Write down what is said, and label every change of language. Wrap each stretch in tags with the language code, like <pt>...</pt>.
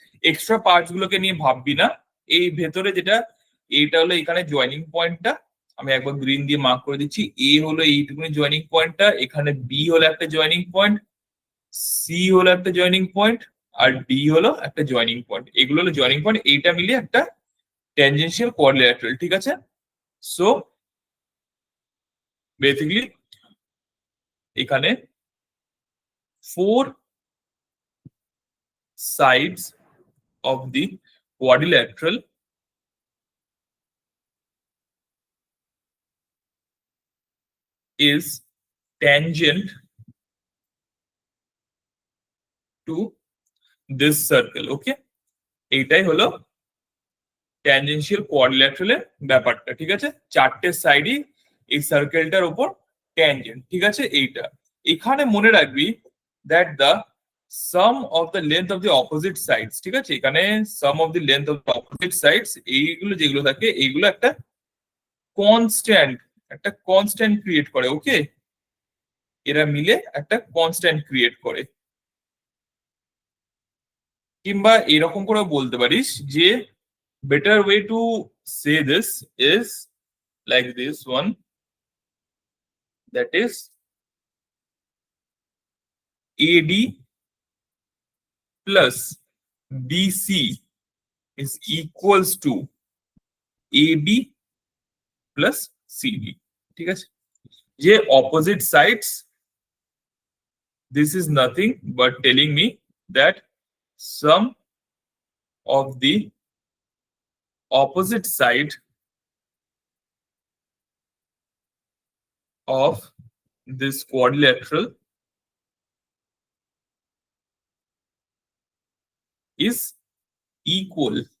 <bn>Extra parts গুলোকে নিয়ে ভাববি না। এই ভেতরে যেটা, এইটা হলো এখানে জয়েনিং পয়েন্টটা, আমি একবার গ্রিন দিয়ে মার্ক করে দিচ্ছি, এ হলো এইটুকুনি জয়েনিং পয়েন্টটা, এখানে বি হলো একটা জয়েনিং পয়েন্ট, সি হলো একটা জয়েনিং পয়েন্ট, আর ডি হলো একটা জয়েনিং পয়েন্ট। এগুলো হলো জয়েনিং পয়েন্ট, এইটা মিলিয়ে একটা ট্যানজেনশিয়াল কোঅর্ডিনেটর, ঠিক আছে?</bn> <en>So basically এখানে 4 sides of the quadrilateral is tangent to this circle.</en> <bn>Okay, এইটাই হলো ট্যানজেনশিয়াল কোঅর্ডিলেটারালের ব্যাপারটা, ঠিক আছে? চারটে সাইডই এই সার্কেলটার উপর ট্যানজেন্ট, ঠিক আছে? এইটা এখানে মনে রাখবি</bn> <en>That the sum of the length of the opposite sides, ঠিক আছে?</en> <bn>এখানে</bn> <en>sum of the length of the opposite sides,</en> <bn>এইগুলো যেগুলো থাকে এইগুলো একটা কনস্ট্যান্ট, একটা কনস্ট্যান্ট ক্রিয়েট করে। ওকে, এরা মিলে একটা কনস্ট্যান্ট ক্রিয়েট করে। কিংবা এরকম করে বলতে পারিস যে</bn> <en>Better way to say this is like this one, that is AD plus BC is equals to AB plus CD, ঠিক আছে? যে opposite sides, this is nothing but telling me that sum of the opposite side of this quadrilateral is equal.</en>